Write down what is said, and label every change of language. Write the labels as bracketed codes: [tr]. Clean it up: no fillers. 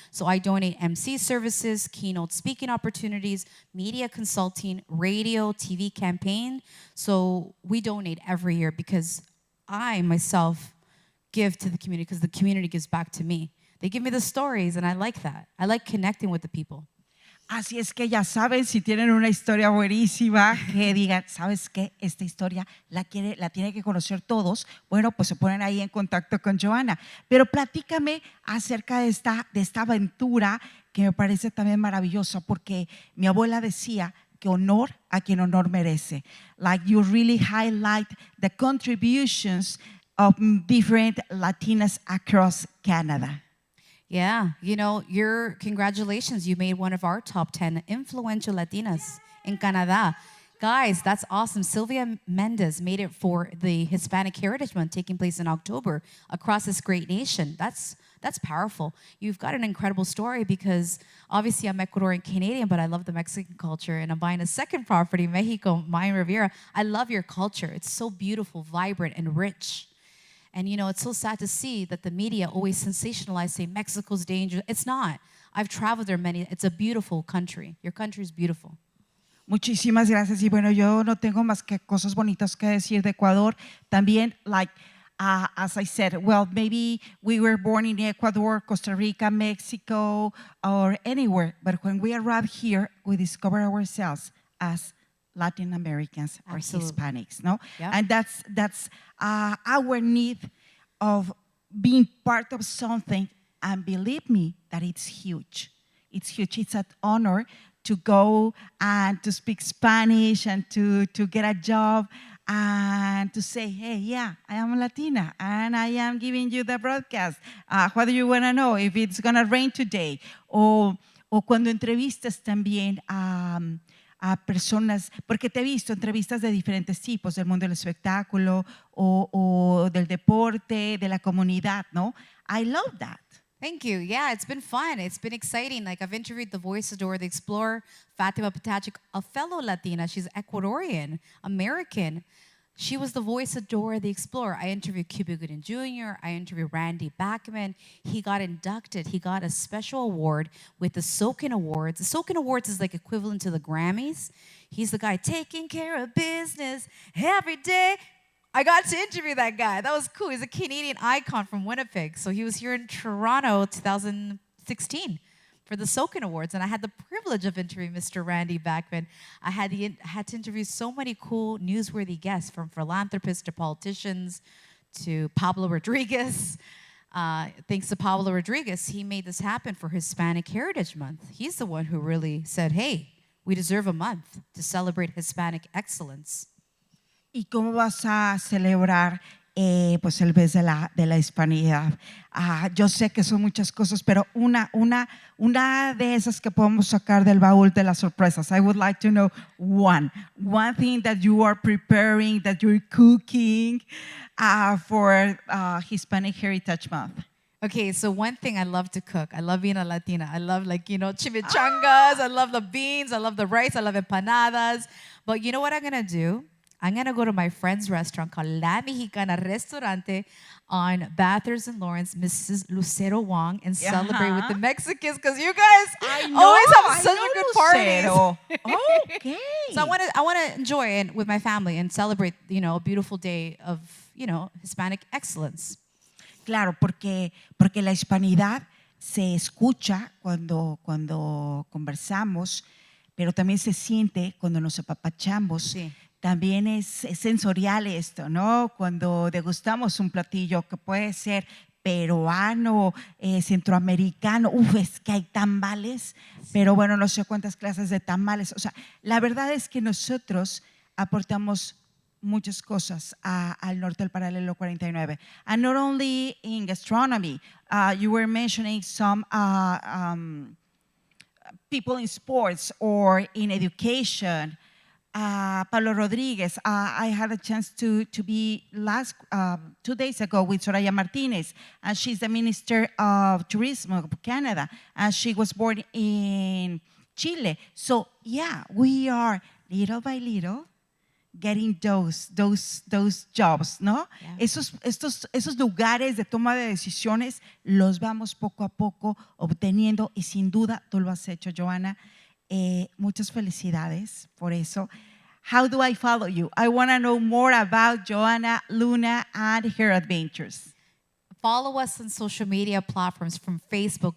[en] So I donate MC services, keynote speaking opportunities, media consulting, radio, TV campaign. So we donate every year because I myself give to the community because the community gives back to me. They give me the stories and I like that. I like connecting with the people. [es] Así es que ya saben, si tienen una historia buenísima, que digan, ¿sabes qué? Esta historia la tiene que conocer todos. Bueno, pues se ponen ahí en contacto con Joanna. Pero platícame acerca de esta aventura que me parece también maravillosa, porque mi abuela decía que honor a quien honor merece. [en] Like you really highlight the contributions of different Latinas across Canada. Yeah, you know, congratulations, you made one of our top 10 influential Latinas in Canada. Guys, that's awesome. Silvia Mendez made it for the Hispanic Heritage Month taking place in October across this great nation. That's powerful. You've got an incredible story because obviously I'm Ecuadorian Canadian, but I love the Mexican culture and I'm buying a second property, Mexico, Mayan Riviera. I love your culture. It's so beautiful, vibrant, and rich. And, you know, it's so sad to see that the media always sensationalize, say Mexico's dangerous. It's not. I've traveled there it's a beautiful country. Your country is beautiful. [es] Muchísimas gracias. Y bueno, yo no tengo más que cosas bonitas que decir de Ecuador. También, [en] as I said, well, maybe we were born in Ecuador, Costa Rica, Mexico, or anywhere. But when we arrive here, we discover ourselves as Latin Americans or Hispanics, [es] no? [en] Yeah. And that's our need of being part of something. And believe me, that it's huge. It's huge. It's an honor to go and to speak Spanish and to get a job and to say, hey, yeah, I am Latina and I am giving you the broadcast. What do you want to know? If it's going to rain today. [es] O cuando entrevistas también a personas, porque te he visto entrevistas de diferentes tipos, del mundo del espectáculo o del deporte, de la comunidad, ¿no? [en] I love that. Thank you. Yeah, it's been fun. It's been exciting. Like I've interviewed the voice of Dora the Explorer, Fatima Patachik, a fellow Latina. She's Ecuadorian, American. She was the voice of Dora the Explorer. I interviewed Cuba Gooding Jr. I interviewed Randy Bachman. He got inducted. He got a special award with the Sokin Awards. The Sokin Awards is like equivalent to the Grammys. He's the guy taking care of business every day. I got to interview that guy. That was cool. He's a Canadian icon from Winnipeg. So he was here in Toronto 2000 16 for the Soken Awards, and I had the privilege of interviewing Mr. Randy Bachman. I had to interview so many cool, newsworthy guests, from philanthropists to politicians to Pablo Rodriguez. Thanks to Pablo Rodriguez, he made this happen for Hispanic Heritage Month. He's the one who really said, hey, we deserve a month to celebrate Hispanic excellence. [es] ¿Y cómo vas a celebrar pues el mes de la hispanidad? Yo sé que son muchas cosas, pero una de esas que podemos sacar del baúl de las sorpresas. [en] I would like to know one thing that you are preparing, that you're cooking for Hispanic Heritage Month. Okay, so one thing I love to cook. I love being a Latina. I love, chimichangas. I love the beans. I love the rice. I love empanadas. But you know what I'm going to do? I'm going to go to my friend's restaurant called La Mexicana Restaurante on Bathurst and Lawrence, Mrs. Lucero Wong, and celebrate with the Mexicans, because you guys always have such a good parties. Okay. So I want to enjoy it with my family and celebrate, a beautiful day of, Hispanic excellence. [es] Claro, porque la hispanidad se escucha cuando conversamos, pero también se siente cuando nos apapachamos. Sí. También es sensorial esto, ¿no? Cuando degustamos un platillo que puede ser peruano, centroamericano, es que hay tamales, pero bueno, no sé cuántas clases de tamales. O sea, la verdad es que nosotros aportamos muchas cosas al norte del paralelo 49. [en] And not only in gastronomy, you were mentioning some people in sports or in education. Pablo Rodriguez, I had a chance to be 2 days ago with Soraya Martinez, and she's the Minister of Tourism of Canada, and she was born in Chile. So yeah, we are little by little getting those jobs, [es] ¿no? [en] Yeah. [es] Esos lugares de toma de decisiones los vamos poco a poco obteniendo, y sin duda tú lo has hecho, Joanna. Muchas felicidades por eso. [en] How do I follow you? I want to know more about Joanna Luna and her adventures. Follow us on social media platforms from Facebook.